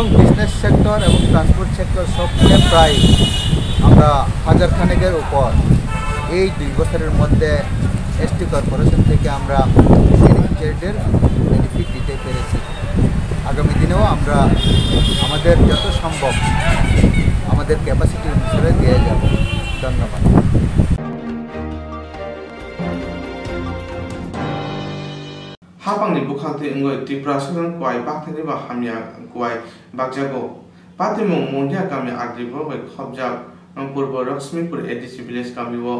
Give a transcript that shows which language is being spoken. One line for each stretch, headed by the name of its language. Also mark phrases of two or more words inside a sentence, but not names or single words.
Bangla: বিজনেস সেক্টর এবং ট্রান্সপোর্ট সেক্টর সব মিলে প্রায় আমরা 1000 খানেকের উপর এই 2 বছরের মধ্যে এসটি কর্পোরেশন থেকে আমরা বেনিফিশিয়ারিদের বেনিফিট দিতে পেরেছি আগামী দিনেও আমরা আমাদের যত সম্ভব আমাদের ক্যাপাসিটি অনুসারে দিয়ে যাব ধন্যবাদ
Kok Borok: Hapangni bukhate ngoi Tripura Sudan kwai bakthani ba hamya kwai bakjago patimong mondia kami agribo bai khobjab purbo Lakshmipur ADC village kami wo